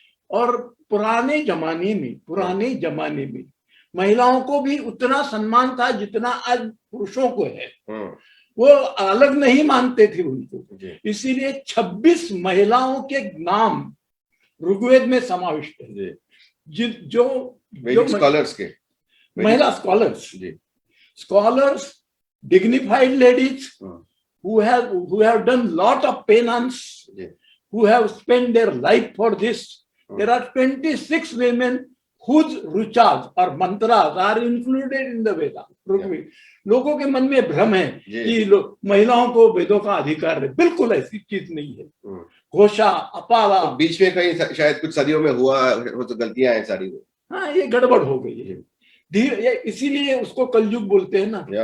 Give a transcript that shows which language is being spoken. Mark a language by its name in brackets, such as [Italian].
[Hindi] और पुराने जमाने में महिलाओं को भी उतना सम्मान था जितना आज पुरुषों को है। वो अलग नहीं मानते थे उनको, इसीलिए 26 महिलाओं के नाम ऋग्वेद में समाविष्ट है। जो स्कॉलर्स के [English] महिला scholars, dignified ladies who have done lot of penance, who have spent their life for this. There are 26 women whose ruchas or mantras are included in the Veda. [Hindi] लोगों के मन में भ्रम है कि महिलाओं को वेदों का अधिकार है, बिल्कुल ऐसी चीज नहीं है। घोषा, अपाला, तो बीच में कहीं शायद कुछ सदियों में हुआ तो गलतियां हैं सारी। हाँ, ये गड़बड़ हो गई है धीरे, इसीलिए उसको कलयुग बोलते हैं ना।